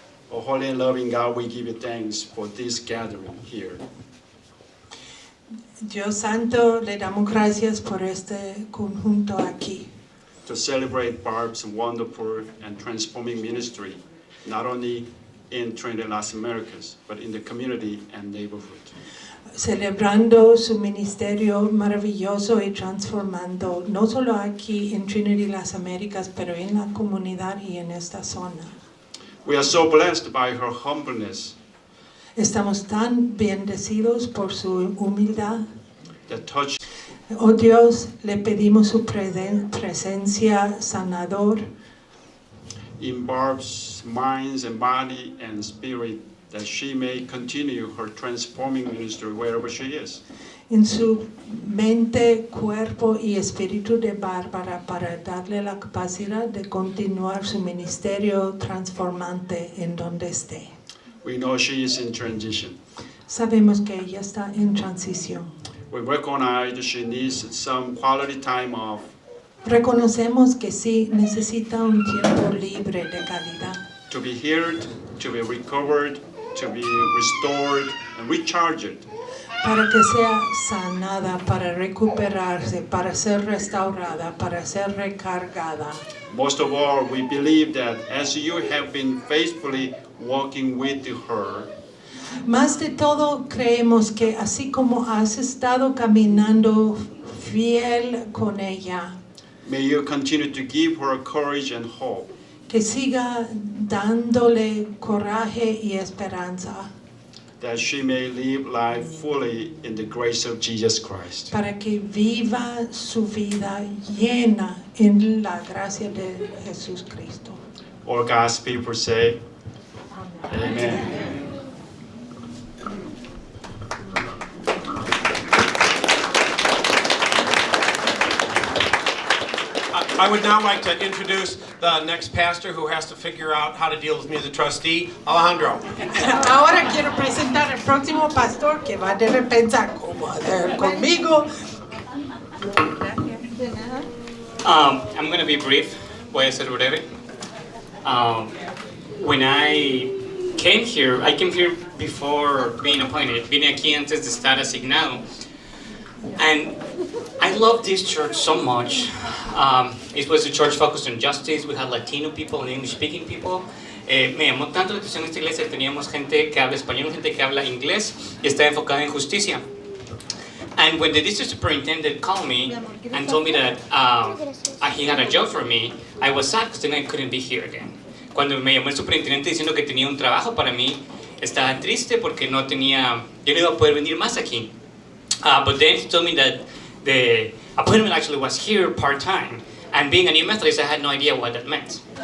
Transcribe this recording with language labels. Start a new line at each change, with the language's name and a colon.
English: Oh, holy and loving God, we give you thanks for this gathering here.
Spanish: Dios Santo, le damos gracias por este conjunto aquí.
English: To celebrate Barb's wonderful and transforming ministry, not only in Trinity Las Americas, but in the community and neighborhood.
Spanish: Celebrando su ministerio maravilloso y transformando, no solo aquí en Trinity Las Américas, pero en la comunidad y en esta zona.
English: We are so blessed by her humbleness
Spanish: Estamos tan bendecidos por su humildad.
English: that touched
Spanish: Oh Dios, le pedimos su presencia sanador
English: in Barb's mind and body and spirit, that she may continue her transforming ministry wherever she is.
Spanish: en su mente, cuerpo y espíritu de Bárbara para darle la capacidad de continuar su ministerio transformante en donde esté.
English: We know she is in transition.
Spanish: Sabemos que ella está en transición.
English: We recognize she needs some quality time off.
Spanish: Reconocemos que sí necesita un tiempo libre de calidad
English: To be healed, to be recovered, to be restored and recharged.
Spanish: para que sea sanada, para recuperarse, para ser restaurada, para ser recargada.
English: Most of all, we believe that as you have been faithfully walking with her,
Spanish: Más de todo, creemos que así como has estado caminando fiel con ella,
English: may you continue to give her courage and hope.
Spanish: que siga dándole coraje y esperanza
English: That she may live life fully in the grace of Jesus Christ.
Spanish: para que viva su vida llena en la gracia de Jesús Cristo.
English: All God's people say, Amen. I would now like to introduce the next pastor who has to figure out how to deal with me as a trustee, Alejandro.
Spanish: Ahora quiero presentar al próximo pastor que va a tener que pensar conmigo.
English: I'm going to be brief.
Spanish: Voy a ser breve.
English: When I came here before being appointed.
Spanish: Vine aquí antes de estar asignado.
English: And I love this church so much. It was a church focused on justice. We had Latino people and English-speaking people.
Spanish: Me llamó tanto la atención esta iglesia. Teníamos gente que habla español, gente que habla inglés y está enfocada en justicia.
English: And when the district superintendent called me and told me that he had a job for me, I was sad because then I couldn't be here again.
Spanish: Cuando me llamó el superintendente diciendo que tenía un trabajo para mí, estaba triste porque yo no iba a poder venir más aquí.
English: But then he told me that the appointment actually was here part-time. And being a new Methodist, I had no idea what that meant.